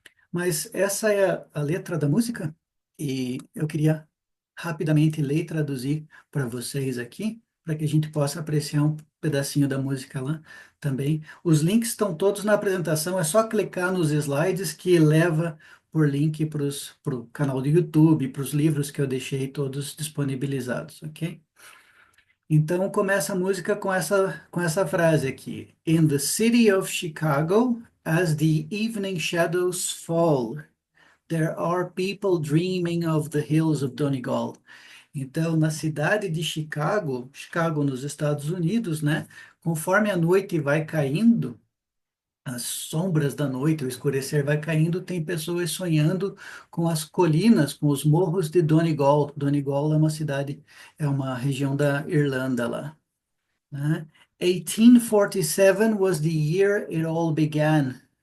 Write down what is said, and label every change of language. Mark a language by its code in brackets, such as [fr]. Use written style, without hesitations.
[pt] Mas essa é a letra da música e eu queria rapidamente ler e traduzir para vocês aqui, para que a gente possa apreciar um pedacinho da música lá também. Os links estão todos na apresentação, é só clicar nos slides que leva por link para o canal do YouTube, para os livros que eu deixei todos disponibilizados, ok? Então começa a música com essa frase aqui. [en] In the city of Chicago, as the evening shadows fall, there are people dreaming of the hills of Donegal. [pt] Então, na cidade de Chicago, Chicago nos Estados Unidos, né? Conforme a noite vai caindo, as sombras da noite, o escurecer vai caindo, tem pessoas sonhando com as colinas, com os morros de Donegal. Donegal é uma cidade, é uma região da Irlanda lá, né? [en] 1847 was the year it all began.